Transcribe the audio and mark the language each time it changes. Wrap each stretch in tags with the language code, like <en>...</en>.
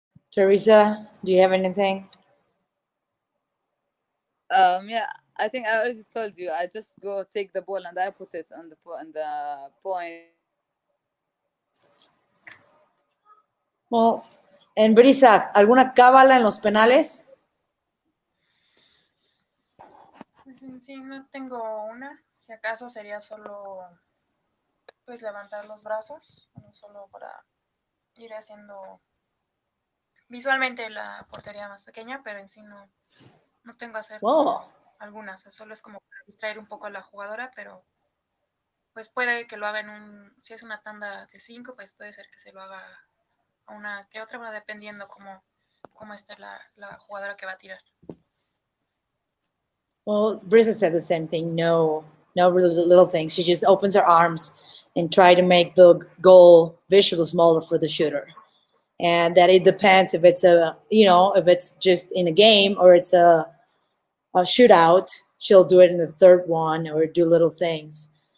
<en>Teresa, do you have anything? Yeah, I think I already told you. I just go take the ball and I put it on the point. Well,</en> <es>en Brisa, ¿alguna cábala en los penales? Pues en sí no tengo una. Si acaso sería solo pues levantar los brazos, no solo para ir haciendo visualmente la portería más pequeña, pero en sí no tengo que hacer algunas. Solo es como para distraer un poco a la jugadora, pero pues puede que lo haga si es una tanda de 5, pues puede ser que se lo haga a una que otra, bueno, dependiendo cómo esté la jugadora que va a tirar.</es> <en>Well, Brisa said the same thing. No really little things. She just opens her arms and try to make the goal visually smaller for the shooter. And that it depends if it's if it's just in a game or it's a shootout, she'll do it in the third one or do little things.</en>